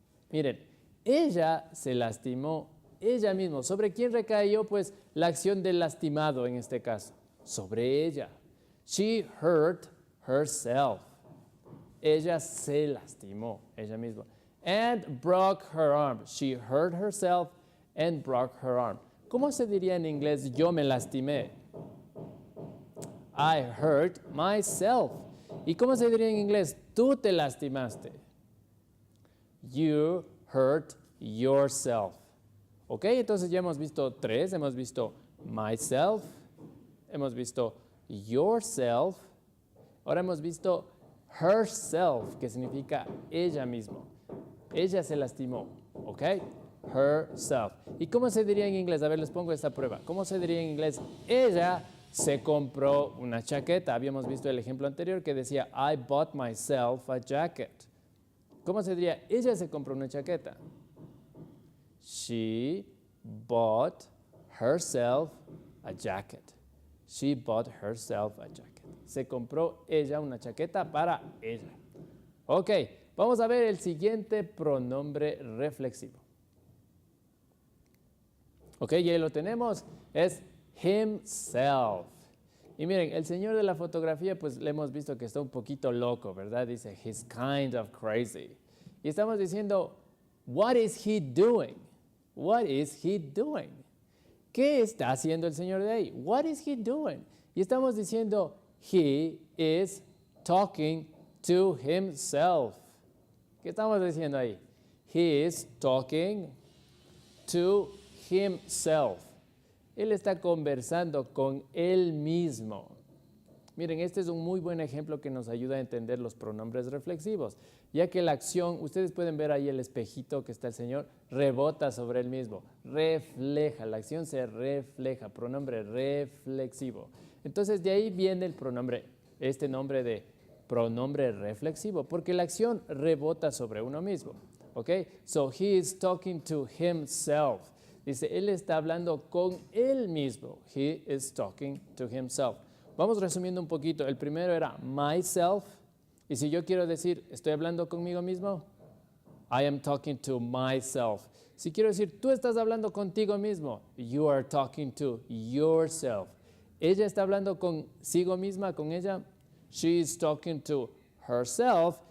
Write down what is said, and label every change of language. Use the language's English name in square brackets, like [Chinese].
[Spanish] Miren, ella se lastimó ella misma. ¿Sobre quién recayó? Pues la acción del lastimado en este caso. Sobre ella. [English] She hurt herself. [Spanish] Ella se lastimó ella misma. [English] And broke her arm. She hurt herself and broke her arm. [Spanish] ¿Cómo se diría en inglés yo me lastimé? [English] I hurt myself. [Spanish] ¿Y cómo se diría en inglés? Tú te lastimaste. [English] You hurt yourself. [Spanish] ¿Ok? Entonces ya hemos visto tres. Hemos visto myself. Hemos visto yourself. Ahora hemos visto herself, que significa ella misma. Ella se lastimó. ¿Ok? Herself. ¿Y cómo se diría en inglés? A ver, les pongo esta prueba. ¿Cómo se diría en inglés? Ella se compró una chaqueta. Habíamos visto el ejemplo anterior que decía [English] I bought myself a jacket. [Spanish] ¿Cómo se diría? Ella se compró una chaqueta. [English] She bought herself a jacket. She bought herself a jacket. [Spanish] Se compró ella una chaqueta para ella. Ok, vamos a ver el siguiente pronombre reflexivo. Ok, ya lo tenemos. Es himself. Y miren, el señor de la fotografía, pues le hemos visto que está un poquito loco, ¿verdad? Dice, [English] he's kind of crazy. [Spanish] Y estamos diciendo, [English] what is he doing? What is he doing? [Spanish] ¿Qué está haciendo el señor de ahí? [English] What is he doing? [Spanish] Y estamos diciendo, [English] he is talking to himself. [Spanish] ¿Qué estamos diciendo ahí? [English] He is talking to himself. [Spanish] Él está conversando con él mismo. Miren, este es un muy buen ejemplo que nos ayuda a entender los pronombres reflexivos, ya que la acción, ustedes pueden ver ahí el espejito que está el Señor, rebota sobre él mismo, refleja, la acción se refleja, pronombre reflexivo. Entonces de ahí viene el pronombre, este nombre de pronombre reflexivo, porque la acción rebota sobre uno mismo. ¿Ok? [English] So he is talking to himself. [Spanish] Dice, él está hablando con él mismo. [English] He is talking to himself. [Spanish] Vamos resumiendo un poquito. El primero era myself. Y si yo quiero decir, estoy hablando conmigo mismo, [English] I am talking to myself. [Spanish] Si quiero decir, tú estás hablando contigo mismo, [English] you are talking to yourself. [Spanish] Ella está hablando consigo misma, con ella, [English] she is talking to herself.